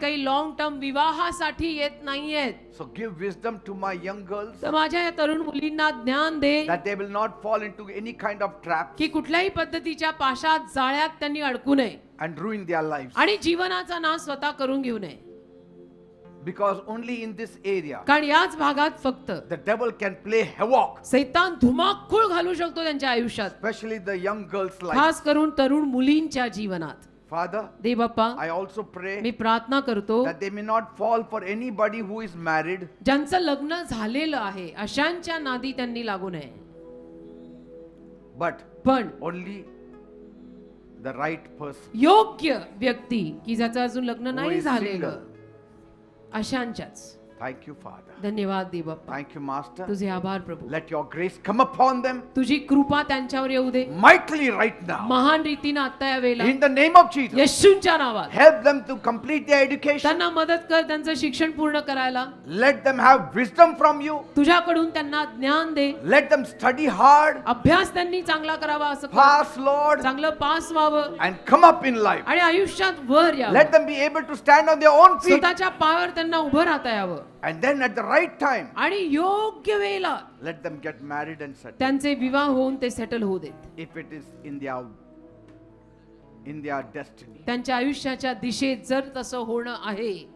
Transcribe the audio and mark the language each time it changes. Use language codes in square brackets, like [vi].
[mr] काही long term विवाहासाठी येत नाहीयेत. [en] So give wisdom to my young girls [mr] तर माझ्या या तरुण मुलींना ज्ञान दे [en] that they will not fall into any kind of trap [mr] की कुठल्याही पद्धतीच्या पाशात जाळ्यात त्यांनी अडकू नये [en] and ruin their lives. [mr] आणि जीवनाचा नाश स्वतः करून घेऊ नये. [en] Because only in this area [mr] कारण याच भागात फक्त [en] the devil can play havoc, [mr] सैतान धुमाकूळ घालू शकतो त्यांच्या आयुष्यात, [en] especially the young girls' life. [mr] खास करून तरुण मुलींच्या जीवनात. [en] Father, [mr] दे Bappa, [en] I also pray [mr] मी प्रार्थना करतो [en] that they may not fall for anybody who is married, [mr] ज्यांचं लग्न झालेलं आहे अशांच्या नादी त्यांनी लागू नये, [en] but [mr] पण [en] only the right person [mr] योग्य व्यक्ती की ज्याचं अजून लग्न [en] who [mr] नाही [en] is [mr] झालेलं [en] single. [mr] अशांच्याच. [en] Thank you, Father. [mr] धन्यवाद दे बाप्पा. [en] Thank you, Master. [mr] तुझे आभार प्रभू. [en] Let your grace come upon them [mr] तुझी कृपा त्यांच्यावर येऊ दे [en] mightily right now. [mr] महान रीतीने आता या वेळेला [en] In the name of Jesus, [mr] येशूंच्या नावात. [en] help them to complete their education. [mr] त्यांना मदत कर त्यांचं शिक्षण पूर्ण करायला. [en] Let them have wisdom from you. [mr] तुझ्याकडून त्यांना ज्ञान दे. [en] Let them study hard, [mr] अभ्यास त्यांनी चांगला करावा असं कर. [en] pass, Lord, [mr] चांगलं पास व्हावं [en] and come up in life. [mr] आणि आयुष्यात वर यावं. [en] Let them be able to stand on their own feet. [mr] स्वतःच्या पायावर त्यांना उभं राहता यावं. [en] And then at the right time, [mr] आणि योग्य वेळेला [en] let them get married and settled. [mr] त्यांचे विवाह होऊन ते सेटल होऊ देत. [en] If it is in their destiny. [mr] त्यांच्या आयुष्याच्या दिशेत जर तसं होणं आहे